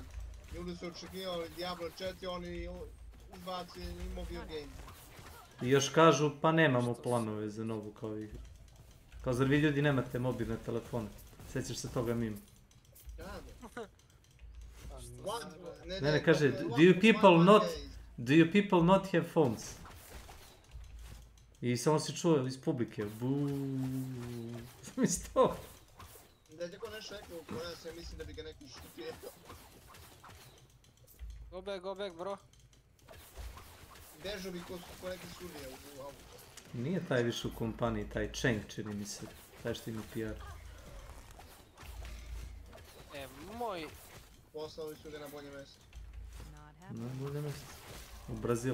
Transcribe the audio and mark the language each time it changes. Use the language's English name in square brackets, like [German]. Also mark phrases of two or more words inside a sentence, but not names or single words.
[Bosnian] Ljudi su očekivali Diablo 4, oni izbaci Mobile Game. I još kažu, pa nemamo planove za novu kao igru. Kao zar vi ljudi nemate mobilne telefone? Sjećaš se toga mima? Ne, kaže, [English] do you people not have phones? [Bosnian] I samo si čuo iz publike, buuuu, misli to? Da je tako nešto rekao, koja se mislim da bi ga neko šutio. [English] Go back bro. [Bosnian] Bežao bi ko neki sudija u auto. Nije taj više u kompaniji, taj Cheng čini mi se, taj što ima PR. Moj... Poslali su ga na bolje mjesto. Na bolje mjesto. U Brazil.